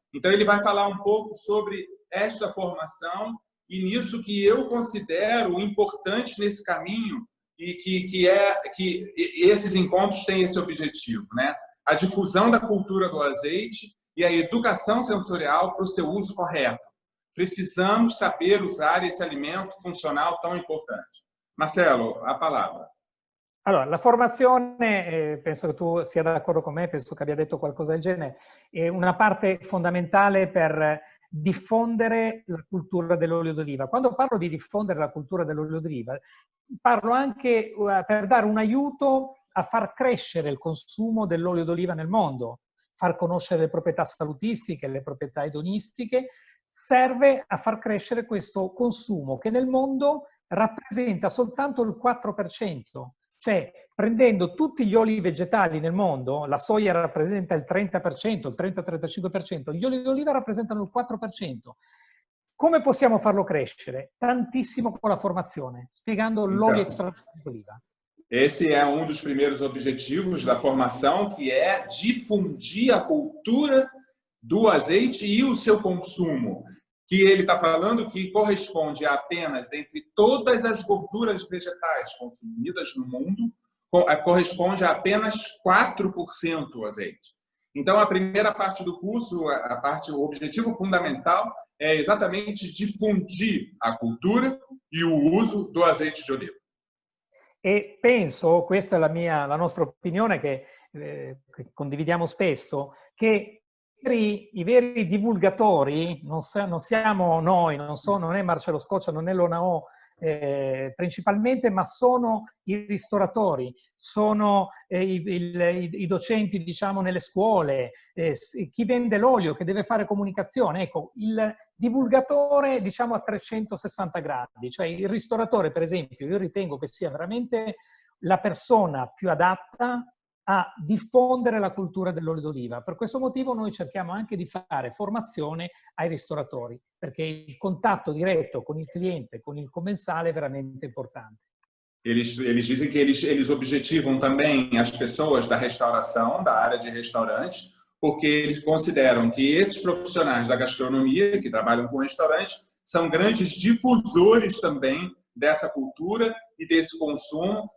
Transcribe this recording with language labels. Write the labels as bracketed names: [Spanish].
[Portuguese] Então, ele vai falar um pouco sobre esta formação e nisso que eu considero importante nesse caminho e que esses encontros têm esse objetivo, né? A difusão da cultura do azeite e a educação sensorial para o seu uso correto. Precisamos saber usar esse alimento funcional tão importante. Marcelo, a palavra. [Italian] Allora, la formazione, penso che tu sia d'accordo con me, penso che abbia detto qualcosa del genere, è una parte fondamentale per diffondere la cultura dell'olio d'oliva. Quando parlo di diffondere la cultura dell'olio d'oliva, parlo anche per dare un aiuto a far crescere il consumo dell'olio d'oliva nel mondo, far conoscere le proprietà salutistiche, le proprietà edonistiche, serve a far crescere questo consumo che nel mondo rappresenta soltanto il 4%. Cioè, prendendo tutti gli oli vegetali nel mondo, la soia rappresenta il 30%, il 30-35%, gli oli d'oliva rappresentano il 4%. Come possiamo farlo crescere? Tantissimo con la formazione, spiegando l'olio extravergine d'oliva. [Portuguese] Esse é um dos primeiros objetivos da formação, que é difundir a cultura do azeite e o seu consumo. Que ele está falando que corresponde a apenas, dentre todas as gorduras vegetais consumidas no mundo, corresponde a apenas 4% o azeite. Então, a primeira parte do curso, o objetivo fundamental é exatamente difundir a cultura e o uso do azeite de oliva. [Italian] E penso, questa è la nostra opinione che condividiamo spesso, che i veri divulgatori non siamo noi, non è Marcello Scoccia, non è l'ONAO principalmente, ma sono i ristoratori, sono i docenti, diciamo, nelle scuole, chi vende l'olio, che deve fare comunicazione. Ecco, il divulgatore, diciamo, a 360 gradi, cioè il ristoratore, per esempio, io ritengo che sia veramente la persona più adatta a diffondere la cultura dell'olio d'oliva. Per questo motivo noi cerchiamo anche di fare formazione ai ristoratori, perché il contatto direto con il cliente, con il comensale è veramente importante. [Portuguese] Eles dizem que eles objetivam também as pessoas da restauração, da área de restaurantes, porque eles consideram que esses profissionais da gastronomia, que trabalham com restaurantes, são grandes difusores também dessa cultura e desse consumo.